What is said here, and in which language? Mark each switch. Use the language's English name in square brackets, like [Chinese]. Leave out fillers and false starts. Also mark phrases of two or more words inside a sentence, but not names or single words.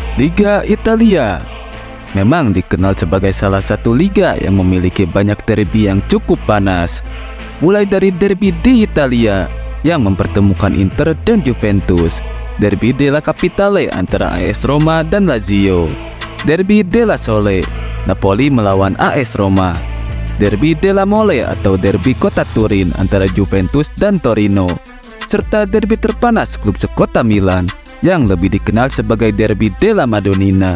[Indonesian] Liga Italia memang dikenal sebagai salah satu liga yang memiliki banyak derby yang cukup panas. Mulai dari derby di Italia yang mempertemukan Inter dan Juventus, derby della Capitale antara AS Roma dan Lazio, derby della Sole, Napoli melawan AS Roma, derby della Mole atau derby kota Turin antara Juventus dan Torino, serta derby terpanas klub sekota Milan yang lebih dikenal sebagai derby della Madonnina.